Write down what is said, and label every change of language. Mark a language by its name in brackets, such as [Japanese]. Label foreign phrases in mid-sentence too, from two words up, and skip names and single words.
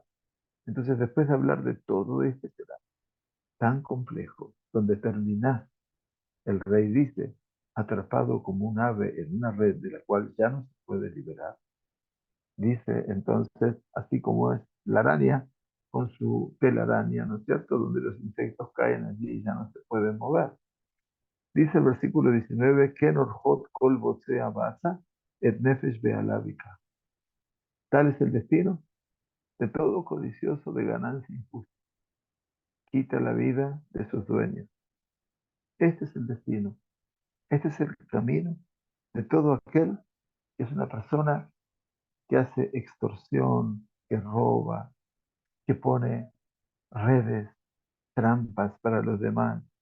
[Spanish] Entonces, después de hablar de todo este tema tan complejo, donde termina, el rey dice, atrapado como un ave en una red de la cual ya no se puede liberar, dice entonces, así como es la araña con su telaraña, ¿no es cierto? Donde los insectos caen allí y ya no se pueden mover. Dice el versículo 19, [Hebrew] כן ארחות כל בוצע בצע את נפש בעליו יקח. [Spanish] Tal es el destino de todo codicioso de ganancia injusta. Quita la vida de sus dueños. Este es el destino. Este es el camino de todo aquel que es una persona que hace extorsión, que roba, que pone redes, trampas para los demás.